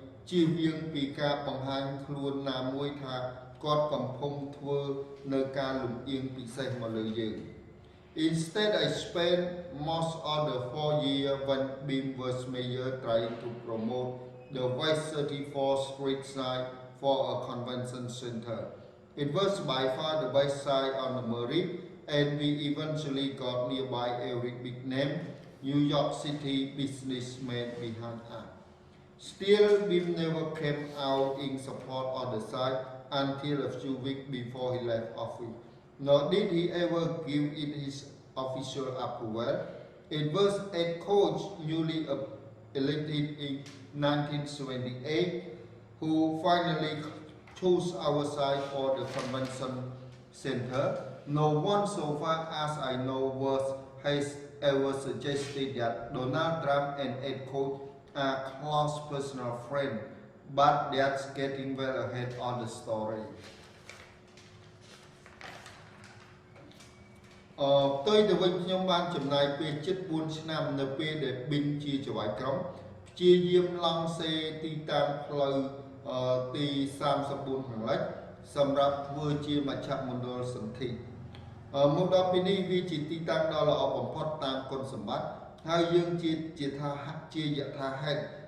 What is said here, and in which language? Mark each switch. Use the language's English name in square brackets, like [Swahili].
[Khmer] ជៀសវាងពីការបង្ហាញខ្លួនណាមួយថាគាត់កំពុងធ្វើនៅការលំអៀងពិសេសមកលើយើង [English] Instead, I spent most of the 4 years when BIM was mayor trying to promote the West 34th Street site for a convention center. It was by far the best site on the merit, and we eventually got nearby every big name New York City businessman behind us. Still, BIM never came out in support of the site until a few weeks before he left office. Nor did he ever give it his official approval. It was a coach newly elected in 1978 who finally chose our site for the convention center. No one so far as I know has ever suggested that Donald Trump and Ed Koch are close personal friends, but that's getting well ahead of the story. [Khmer] ផ្ទុយទៅវិញខ្ញុំបានចំណាយពេលជិត4ឆ្នាំនៅពេលដែល BIM ជាចៅហ្វាយក្រុងព្យាយាមឡង់សេទីតាំងផ្លូវទី34ខាងលិចសម្រាប់ធ្វើជាមជ្ឈមណ្ឌលសន្ធិមកដល់ពេលនេះវាជាទីតាំងដ៏ល្អបំផុតតាមគុណសម្បត្តិហើយយើងជាថាជាយថាហេតុ